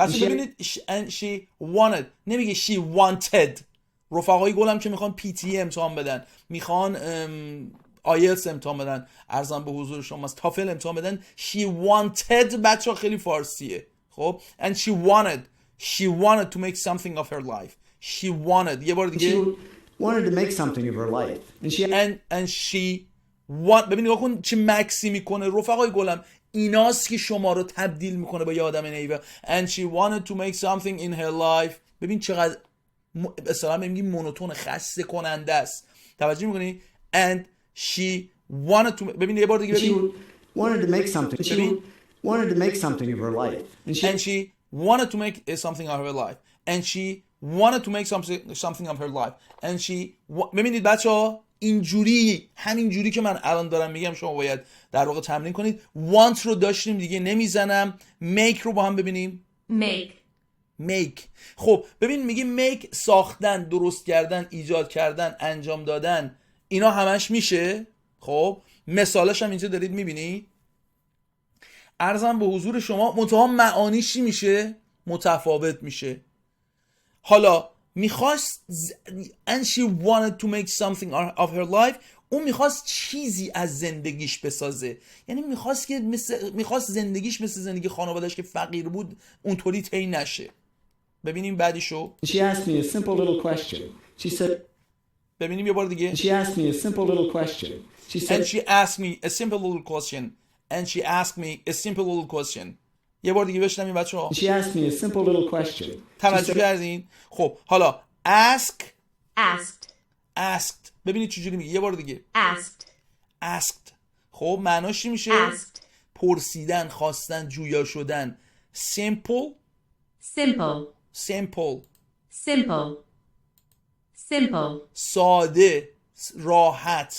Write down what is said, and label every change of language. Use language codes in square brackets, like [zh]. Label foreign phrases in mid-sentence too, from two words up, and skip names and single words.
[fa] بس [en] she, [fa] ببینید [en] and she wanted [fa] نمیگه [en] she wanted. [fa] رفقای گلم که میخوان PT امتحان بدن، میخوان آیلتس امتحان بدن، ارزم به حضور شما از تافل امتحان بدن، [en] she wanted [fa] بچه ها خیلی فارسیه. [en] خب and she wanted to make something of her life. she wanted [fa] یه بار دیگه [en] wanted to make something of her life. and she [fa] ببین نگاه کن چه مکسی میکنه رفقای گلم. ایناست که شما رو تبدیل میکنه با یه آدم نیوه. [en] and she wanted to make something in her life. [fa] ببین چقدر اصلا میگیم مونوتون، خسته کننده است. توجه میکنی؟ [en] and she wanted to [fa] ببین یه بار دیگه ببین. [en] She wanted to make something. She wanted to make something of her life. And she wanted to make something of her life. And she wanted to make something of her life. And she [fa] ببینید بچه ها اینجوری همینجوری که من الان دارم میگم شما باید در واقع تمرین کنید. want رو داشتیم دیگه نمیزنم. make رو با هم ببینیم. [en] make. [fa] خب ببین میگه make ساختن، درست کردن، ایجاد کردن، انجام دادن، اینا همش میشه. خب مثالش هم اینجا دارید میبینید. عرضم به حضور شما منتها معانیش چی میشه؟ متفاوت میشه. حالا میخواست [en] and she wanted to make something of her life. [fa] اون میخواست چیزی از زندگیش بسازه، یعنی میخواست که میخواست زندگیش مثل زندگی خانواده‌اش که فقیر بود اونطوری طی نشه. ببینیم بعدیشو. [en] She asked me a simple little question. She said, [fa] ببینیم یه بار دیگه. [en] she asked me a simple little question. She said, And she asked me a simple little question. And she asked me a simple little question. [fa] یه بار دیگه بشنویم بچه‌ها. [en] she asked me a simple little question. [fa] توجه کردین؟ خب حالا asked ببینید چجوری میگه. یه بار دیگه. asked. خب معناش چی میشه؟ پرسیدن، خواستن، جویا شدن. simple ساده، راحت.